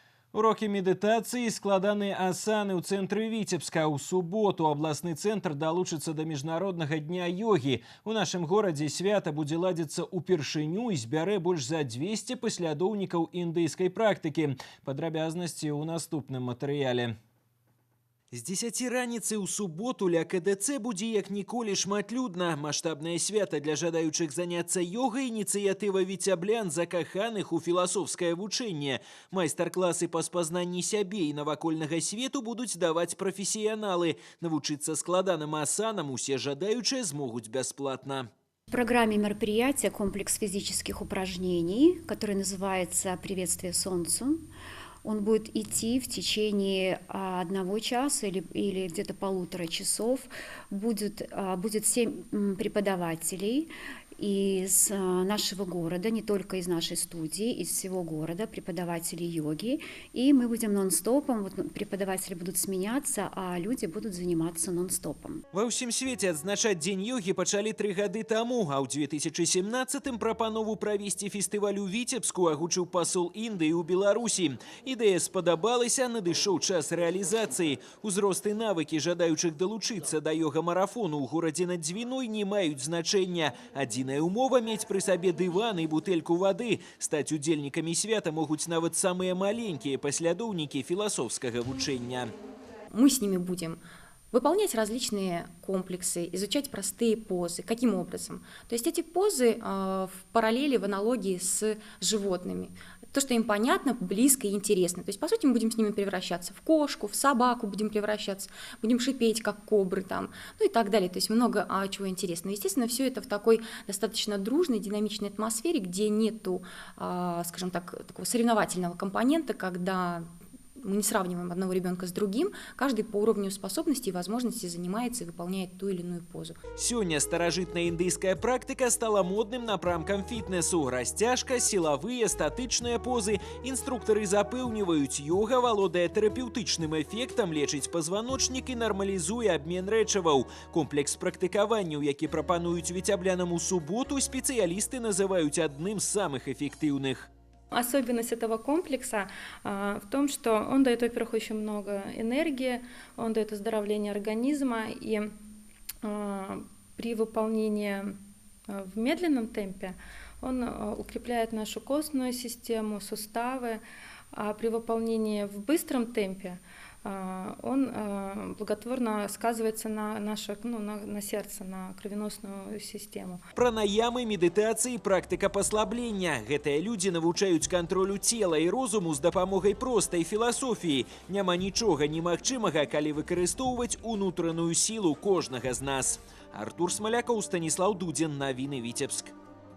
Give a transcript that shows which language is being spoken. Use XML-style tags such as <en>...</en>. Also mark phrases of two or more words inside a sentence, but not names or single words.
<ru>Уроки медитации и складанные асаны</ru> <be>ў цэнтры Віцебска. У суботу абласны цэнтр далучыцца да міжнароднага дня йогі. У нашым горадзе свята будзе ладзіцца ўпершыню і збярэ больш за 200 паслядоўнікаў індыйскай практыкі. Падрабязнасці ў наступным матэрыяле. З 10 раніцы ў суботу ля КДЦ будзе як ніколі шматлюдна. Маштабнае свята для жадаючых заняцца йогай, ініцыятыва віцяблян, закаханых у філасофскае вучэнне. Майстар-класы па спазнанні сябе і навакольнага свету будуць даваць прафесіяналы. Навучыцца складаным асанам усе жадаючыя змогуць бясплатна.</be> <ru>В программе мероприятия комплекс физических упражнений, который называется «Приветствие Солнцу». Он будет идти в течение 1 часа или где-то 1,5 часов. Будет 7 преподавателей из нашего города, не только из нашей студии, из всего города, преподаватели йоги. И мы будем нон-стопом, преподаватели будут сменяться, а люди будут заниматься нон-стопом.</ru> <be>Ва ўсім свеце адзначаць дзень йогі пачалі 3 гады таму, а ў 2017-м прапанову правесці фестываль у Віцебску агучыў пасол Індыі ў Беларусі. Ідэя спадабалася, надышоў час рэалізацыі. Узрост і навыкі жадаючых далучыцца да йога-марафону ў горадзе над Дзвіной не маюць значэння. Адзіная умова – мець пры сабе дыван і бутэльку вады. Стаць удзельнікамі свята могуць нават самыя маленькія паслядоўнікі філасофскага вучэння.</be> <ru>Мы с ними будем выполнять различные комплексы, изучать простые позы. Каким образом? То есть эти позы в параллели, в аналогии с животными. То, что им понятно, близко и интересно. То есть, по сути, мы будем с ними превращаться в кошку, в собаку будем превращаться, будем шипеть, как кобры там, ну и так далее. То есть много чего интересного. Естественно, все это в такой достаточно дружной, динамичной атмосфере, где нету, скажем так, такого соревновательного компонента, когда мы не сравниваем одного ребенка с другим, каждый по уровню способностей и возможностей занимается и выполняет ту или иную позу.</ru> <be>Сёння старажытная індыйская практыка стала модным напрамкам фітнесу. Расцяжка, сілавыя, статычныя позы. Інструктары запэўніваюць, йога валодае тэрапеўтычным эфектам, лечыць пазваночнік і нармалізуе абмен рэчываў. Комплекс практыкаванняў, які прапануюць віцяблянам у суботу, спецыялісты называюць адным з самых эффектыўных.</be> <ru>Особенность этого комплекса в том, что он дает, во-первых, очень много энергии, он дает оздоровление организма, и при выполнении в медленном темпе он укрепляет нашу костную систему, суставы, а при выполнении в быстром темпе он благотворно сказывается на наше, на сердце, на кровеносную систему.</ru> <be>Пранаямы, медытацыі, практыка паслаблення. Гэтыя людзі навучаюць кантролю цела і розуму з дапамогай простай філасофіі. Няма нічога немагчымага, калі выкарыстоўваць унутраную сілу кожнага з нас. Артур Смалякоў, Станіслаў Дудзін, навіны Віцебск.</be>